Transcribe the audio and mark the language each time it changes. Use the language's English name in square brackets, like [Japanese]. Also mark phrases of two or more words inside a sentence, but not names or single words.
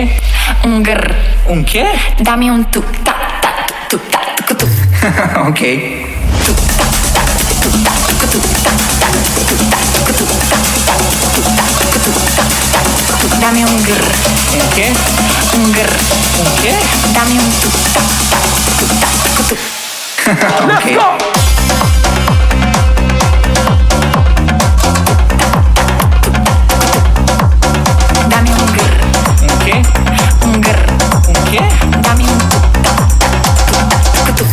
[Spanish] Un grr. Un qué? Dame un tu ta ta tu ta tu tu. Ok. Dame un grr. Un qué? Un grr. Un qué? Dame un tu ta ta tu ta tu tu. [English] Let's go! [Spanish] Dame un grr. Un qué? Un grr. Un qué? Dame un tu ta ta tu tu.